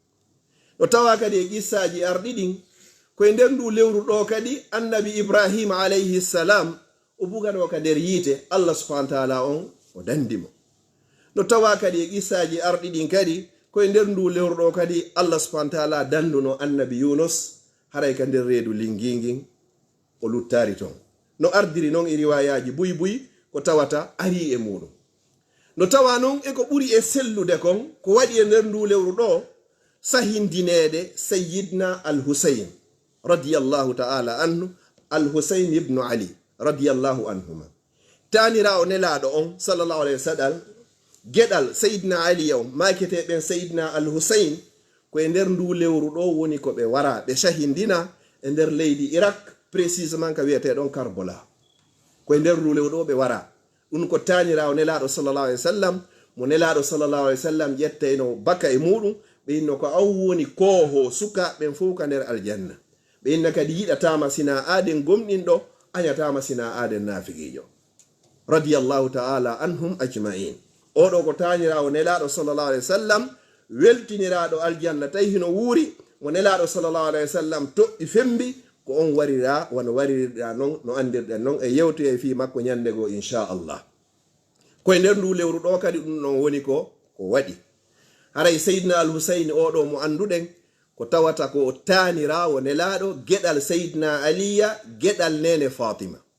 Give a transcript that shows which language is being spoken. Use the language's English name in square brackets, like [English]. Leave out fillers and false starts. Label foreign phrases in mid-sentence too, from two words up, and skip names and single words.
[Fula] no tawa kadi e qissaji arɗiɗin ko e nder ndu lewru ɗo kadi annabi Ibrahima [Arabic] عليه السلام [Fula] o buganoka nder yiite [Arabic] الله سبحانه وتعالى [Fula] on o dandimo no tawa kadi e qissaji arɗiɗin kadi ko e nder ndu lewru ɗo kadi [Arabic] الله سبحانه وتعالى [Fula] danduno annabi Yunus haray ka nder reedu lingingin o luttari ton no ardiri noon e riwayaji buy buy ko tawata ari e muɗum no tawa noon e ko ɓuri e sellude kon ko waɗi e nder ndu lewru ɗo sahindinede sayyidna al-Husayn [Arabic] رضي الله تعالى عنه [Fula] al-Husayn ibn Ali [Arabic] رضي الله عنهما [Fula] tanira o nelaɗo on [Arabic] صلى الله عليه وسلم [Fula] geɗal sayyidna Ali on makete ɓen sayyidna al-Husayn ko e nder ndu lewru ɗo woni ko ɓe wara ɓe sahindina e nder leydi Irak précisément ka wiyete ɗon Karbala ko e nder ndu lewru ɗo ɓe wara ɗum ko tanira o nelaɗo [Arabic] صلى الله عليه وسلم [Fula] mo nelaɗo [Arabic] صلى الله عليه وسلم [Fula] ƴetta eno baka e muɗum ɓe inno ko aw woni koho suka ɓen fof ka nder aljanna ɓe inna kadi yiɗatama sina aden gomɗinɗo añatama sina aden nafigijo [Arabic] رضي الله تعالى عنهم أجمعين [Fula] oɗo ko tanirawo nelaɗo [Arabic] صلى الله عليه وسلم [Fula] weltiniraɗo aljanna tawi hino wuuri mo nelaɗo [Arabic] صلى الله عليه وسلم [Fula] toɓɓi fembi ko on warira wono warirɗa noon no andirɗen noon e yewtoye fi makko ñandego inchallah koye nder ndu lewru ɗo kadi ɗum ɗon woni ko waɗi haray seydna al-Husayn oɗo mo anduɗen ko tawata ko tanirawo nelaɗo geɗal seydna aliya geɗal nene fatima